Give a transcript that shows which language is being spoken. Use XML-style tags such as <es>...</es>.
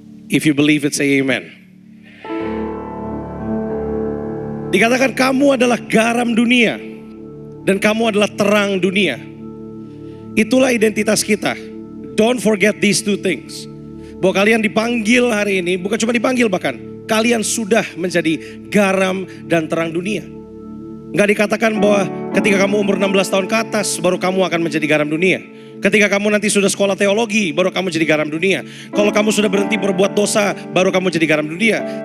<en>If you believe it, say amen.</en> <id>Dikatakan kamu adalah garam dunia dan kamu adalah terang dunia. Itulah identitas kita.</id> <en>Don't forget these two things.</en> <id>Bahwa kalian dipanggil hari ini, bukan cuma dipanggil bahkan, kalian sudah menjadi garam dan terang dunia. Nggak dikatakan bahwa ketika kamu umur 16 tahun ke atas baru kamu akan menjadi garam dunia. Ketika kamu nanti sudah sekolah teologi baru kamu jadi garam dunia. Kalau kamu sudah berhenti berbuat dosa baru kamu jadi garam dunia.</id>